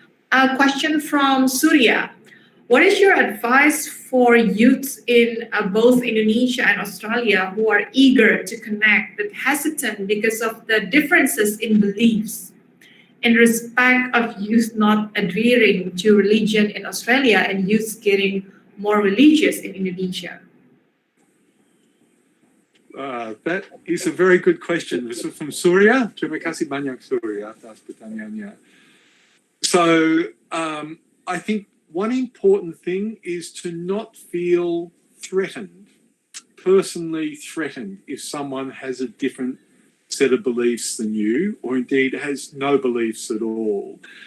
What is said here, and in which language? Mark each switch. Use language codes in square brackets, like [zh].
[en] A question from Surya. What is your advice for youth in both Indonesia and Australia who are eager to connect but hesitant because of the differences in beliefs in respect of youth not adhering to religion in Australia and youth getting more religious in Indonesia? That is a very good question. This is from Surya. [id] Terima kasih banyak, Surya, atas pertanyaannya. [en] So I think one important thing is to not feel threatened, personally threatened, if someone has a different set of beliefs than you, or indeed has no beliefs at all.